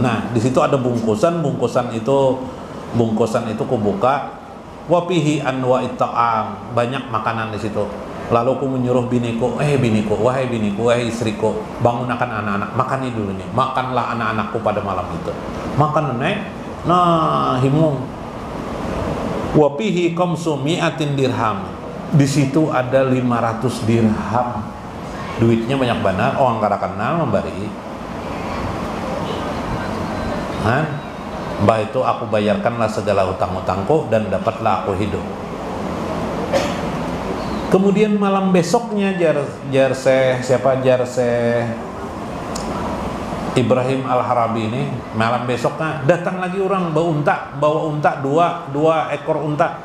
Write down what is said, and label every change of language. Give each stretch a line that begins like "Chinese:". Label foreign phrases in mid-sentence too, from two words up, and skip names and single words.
Banjar: Nah, di situ ada bungkusan itu kubuka.
Arabic: وفيه أنواع الطعام,
Banjar: banyak makanan di situ. Lalu aku menyuruh biniku, wahai istriku, bangunkan anak-anak, makan ini dulu nih. Makanlah anak-anakku pada malam itu. Makan nenek. Nah, himung.
Arabic: وفيه خمس مئة درهم.
Banjar: Di situ ada 500 dirham. Duitnya banyak benar, orang kada kenal memberi. Mbah itu aku bayarkanlah segala hutang-hutangku dan dapatlah aku hidup. Kemudian malam besoknya jar Ibrahim Al-Harabi ini, malam besoknya datang lagi orang bawa unta dua ekor unta.